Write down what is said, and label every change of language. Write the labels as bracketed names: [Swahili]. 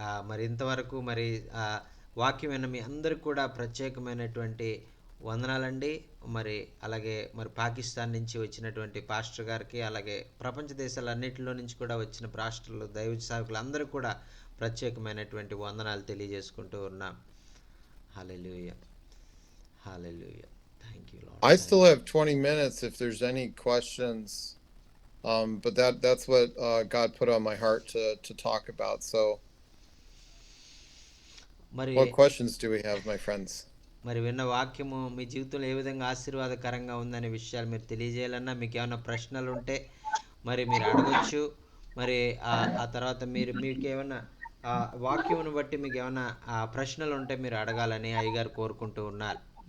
[Telugu] మరి ఇంతవరకు మరి వాక్యం విన్న మీ అందరికి కూడా ప్రత్యేకమైనటువంటి వందనాలండి. మరి అలాగే మరి పాకిస్తాన్ నుంచి వచ్చినటువంటి పాస్టర్ గారికి, అలాగే ప్రపంచ దేశాలన్నింటిలో నుంచి కూడా వచ్చిన పాస్టర్లు, దైవ సేవకులు అందరూ కూడా ప్రత్యేకమైనటువంటి వందనాలు తెలియజేసుకుంటూ ఉన్నాం. హల్లెలూయా, హల్లెలూయా. [English] Thank you Lord. I still have 20 minutes if there's any questions. But that's what God put on my heart to talk about. So [Telugu] మరి [English] what questions do we have, my friends? [Telugu] మరి విన్న వాక్యము మీ జీవితంలో ఏ విధంగా ఆశీర్వాదకరంగా ఉందనే విషయాలు మీరు తెలియజేయాలన్నా, మీకు ఏమైనా ప్రశ్నలు ఉంటే మరి మీరు అడగొచ్చు. మరి ఆ తర్వాత మీకు ఏమైనా వాక్యమును బట్టి మీకు ఏమైనా ప్రశ్నలు ఉంటే మీరు అడగాలని అయ్యగారు కోరుకుంటూ ఉన్నారు.